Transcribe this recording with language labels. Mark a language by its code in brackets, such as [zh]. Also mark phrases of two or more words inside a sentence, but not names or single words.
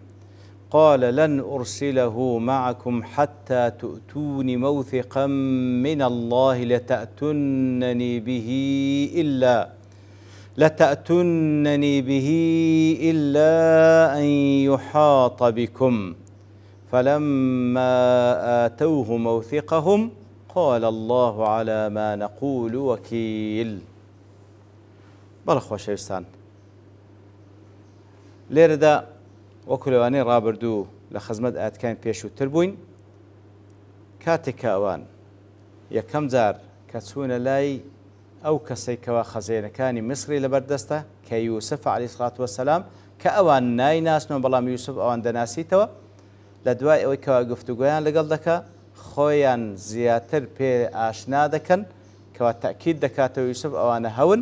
[ar] قال لن أرسله معكم حتى تؤتون موثقا من الله لتأتونني به إلا أن يحاط بكم فلما آتوه موثقهم قال الله على ما نقول وكيل. [ckb] بەڵە خۆشەویستان، لێرەدا وەکو لەوانەی ڕابردوو لە خزمەت ئاەتەکان پێشووتر بووین، کاتێک کە ئەوان یەکەم جار کە چوونە لای ئەو کەسەی کەوا خەزێنەکانی میسری لەبەردەستە کە یوسف [ar] عەلەیهی سڵات وەسەلام [ckb] کە ئەوان نایناسنەوە بەڵام یوسف ئەوان دەناسیتەوە، لە دوای ئەوەی کەوا گفتوگۆیان لەگەڵ دەکا خۆیان زیاتر پێ ئاشنا دەکەن کەوا تەئکید دەکاتەوە یوسف ئەوانە هەون.